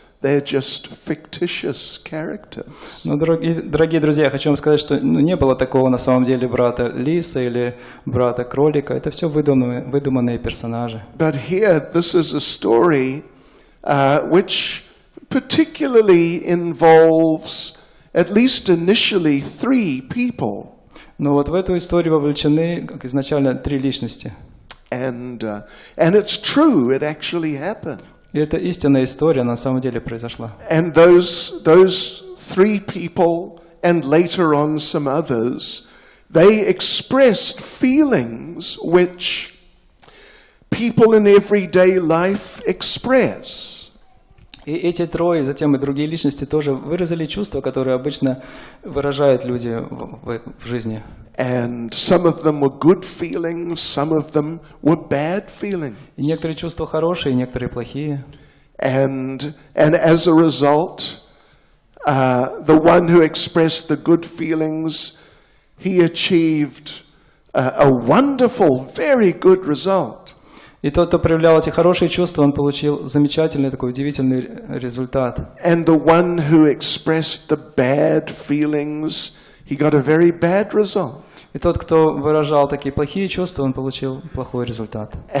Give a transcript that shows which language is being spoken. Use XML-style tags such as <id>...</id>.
<en>They're just fictitious characters.</en> <ru>Но, дорогие друзья, я хочу вам сказать, что не было такого на самом деле брата лиса или брата кролика. Это все выдуманные персонажи.</ru> <en>But here, this is a story which particularly involves, at least initially, 3 people.</en> <ru>Но вот в эту историю вовлечены, как изначально, 3 личности.</ru> <en>And it's true, it actually happened.</en> <ru>И это истинная история, на самом деле произошла.</ru> <en>And those 3 people, and later on some others, they expressed feelings which people in everyday life express.</en> <ru>И эти 3, затем и другие личности тоже выразили чувства, которые обычно выражают люди в жизни.</ru> <en>And some of them were good feelings, some of them were bad feelings.</en> <ru>И некоторые чувства хорошие, некоторые плохие.</ru> <en>And as a result, the one who expressed the good feelings, he achieved a wonderful, very good result.</en> <ru>И тот, кто проявлял эти хорошие чувства, он получил замечательный такой удивительный результат.</ru> <en>And the one who expressed the bad feelings, he got a very bad result.</en> <ru>И тот, кто выражал такие плохие чувства, он получил плохой результат.</ru>